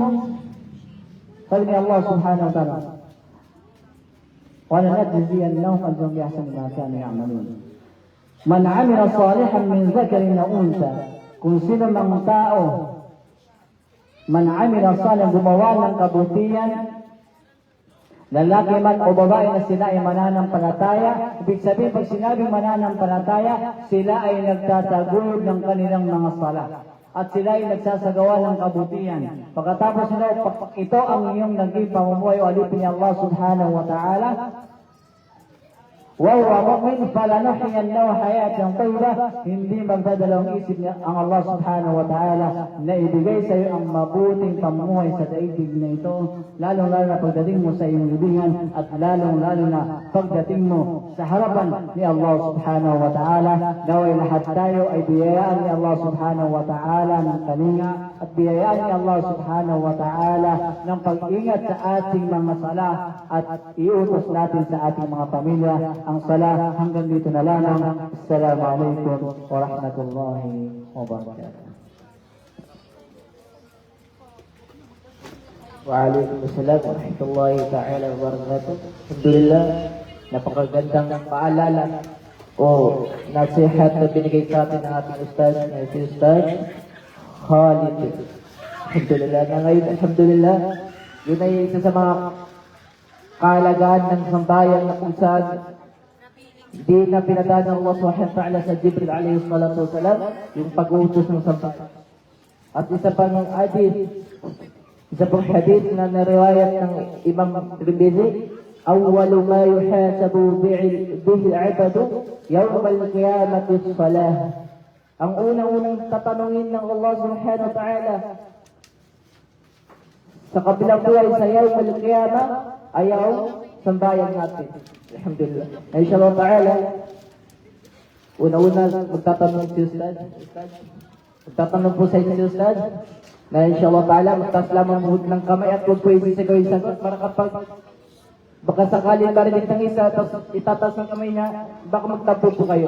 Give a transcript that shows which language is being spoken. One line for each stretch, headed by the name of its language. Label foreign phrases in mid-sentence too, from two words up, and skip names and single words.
Arabic: فإن الله سبحانه وتعالى ولنجزينهم أجرهم بأحسن ما كانوا يعملون. من عمل صالحا من ذكر أو أنثى,
Filipino: kung sino mang tao,
Arabic: من عمل صالح,
Filipino: gumawa ng kabutihan, lalaki man o babae na sila ay mananampalataya. Ibig sabihin, pag sinabing mananampalataya, sila ay nagtataguyod ng kanilang mga sala at sila ay nagsasagawa ng kabutihan. Pagkatapos nila, ito ang iyong naging pamumuhay o alipin ni Allah
Arabic: سبحانه وتعالى. وَهُوَ مُؤْمِنٌ فَلَنُحْيِيَنَّهُ حَيَاةً طَيِّبَةً.
Filipino: Hindi magdadalawang isip niya ang Allah
Arabic: سبحانه وتعالى
Filipino: na ibigay sa iyo ang mabuting pamumuhay sa daigdig na ito, lalong-lalo na pagdating mo sa iyong libingan at lalong-lalo na pagdating mo sa harapan ni Allah
Arabic: سبحانه وتعالى.
Filipino: Naway lahat tayo ay biyayaan ni Allah
Arabic: سبحانه وتعالى
Filipino: ng kalinga at biyayaan ni Allah
Arabic: سبحانه وتعالى
Filipino: ng pag-ingat sa ating mga sala at iutos natin sa ating mga pamilya ang sala. Hanggang dito na lamang.
Arabic: السلام عليكم ورحمة الله وبركاته. وعليكم السلام ورحمة الله تعالى وبركاته.
Filipino: Alhamdulillah, napakagandang paalala o nasihat na binigay sa atin ng ating ustad, na si Ustad Khalid. Alhamdulillah, na ngayon, alhamdulillah, yun ay isa sa mga kahalagahan ng sambayan na kung saan hindi na pinadaan ng Allah
Arabic: سبحانه وتعالى
Filipino: sa Jibril
Arabic: عليه الصلاة والسلام
Filipino: yung pag-uutos ng sambayan. At isa pang hadith na nariwayat ng Imam Tirmidhi,
Arabic: أول ما يحاسب به العبد يوم القيامة الصلاة.
Filipino: Ang unang tatanungin ng Allah
Arabic: سبحانه وتعالى
Filipino: sa kabilang buhay sa
Arabic: يوم القيامة
Filipino: ay ang sambayan natin. Alhamdulillah.
Arabic: إن شاء الله تعالى,
Filipino: una-una magtatanong si Ustad. Magtatanong po sa inyo si Ustad na
Arabic: إن شاء الله تعالى
Filipino: magtas lamang ng kamay at huwag po isisagaw yung sagot para kapag Baka sakaling marinig ng isa, tapos itataas ng kamay niya, baka magtapo po kayo.